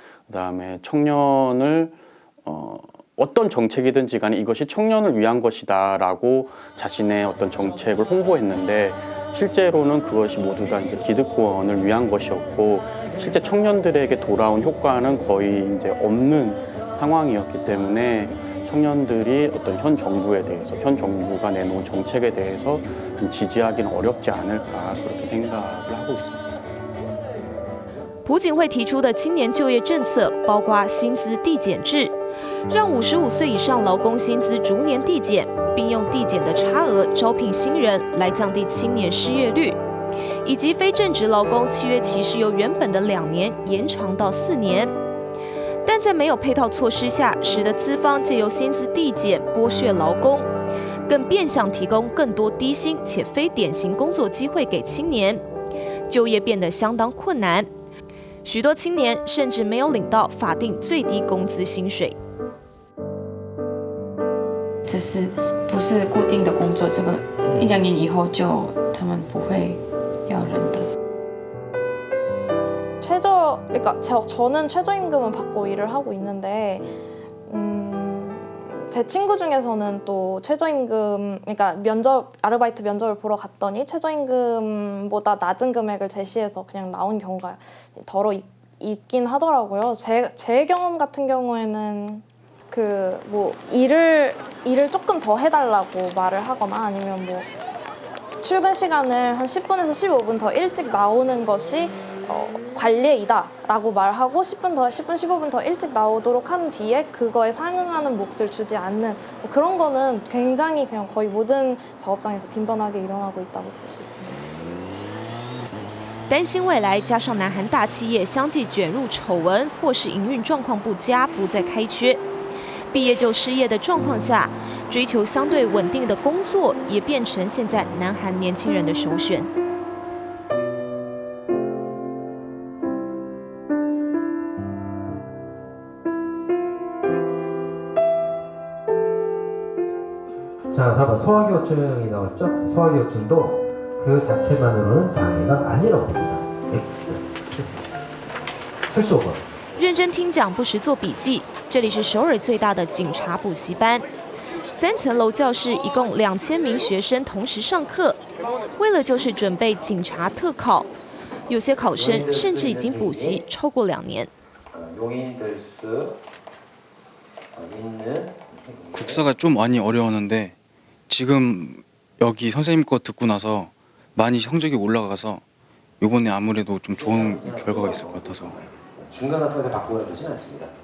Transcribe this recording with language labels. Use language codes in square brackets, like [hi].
[ko] 그다음에 청년을 어떤 정책이든지 간에 이것이 청년을 위한 것이다라고 자신의 어떤 정책을 홍보했는데 실제로는 그것이 모두 다 이제 기득권을 위한 것이었고 실제 청년들에게 돌아온 효과는 거의 이제 없는 상황이었기 때문에 청년들이 어떤 현 정부에 대해서 현 정부가 내놓은 정책에 대해서 좀 지지하기는 어렵지 않을까 그렇게 생각을 하고 있습니다. [zh] 朴槿惠提出的青年就业政策包括薪资递减制，让55岁以上劳工薪资逐年递减，并用递减的差额招聘新人来降低青年失业率，以及非正职劳工契约期是由原本的2年延长到4年。但在没有配套措施下，使得资方借由薪资递减剥削劳工，更变相提供更多低薪且非典型工作机会给青年，就业变得相当困难。许多青年甚至没有领到法定最低工资薪水。这是不是固定的工作？这个1、2年以后就他们不会要人的。 [ko] 그러니까 저는 최저임금을 받고 일을 하고 있는데 제 친구 중에서는 또 최저임금, 그러니까 아르바이트 면접을 보러 갔더니 최저임금보다 낮은 금액을 제시해서 그냥 나온 경우가 더러 있긴 하더라고요. 제 경험 같은 경우에는 그 뭐 일을 조금 더 해달라고 말을 하거나 아니면 뭐 출근 시간을 한 10분에서 15분 더 일찍 나오는 것이 관례이다라고 말하고 10분, 15분 더 일찍 나오도록 한 뒤에 그거에 상응하는 몫을 주지 않는 뭐 그런 거는 굉장히 그냥 거의 모든 작업장에서 빈번하게 일어나고 있다고 볼 수 있습니다. [zh] 担心未来加上南韩大企业相继卷入丑闻，或是营运状况不佳，不再开缺。毕业就失业的状况下，追求相对稳定的工作也变成现在南韩年轻人的首选。 [ko] 자, 4번 소화기호증이 나왔죠? 소화기호증도 그 자체만으로는 장애가 아니라고 봅니다. X. 75번. [zh] 认真听讲，不时做笔记。这里是首尔最大的警察补习班，3层楼教室一共2000名学生同时上课，为了就是准备警察特考。有些考生甚至已经补习超过2年。 [ko] 용인될 수 있는 국사가 좀 많이 어려웠는데 지금 여기 선생님 거 듣고 나서 많이 성적이 올라가서 이번에 아무래도 좀 좋은 결과가 있을 것 같아서 중간 같은 거 바꾸거나 그러진 않습니다.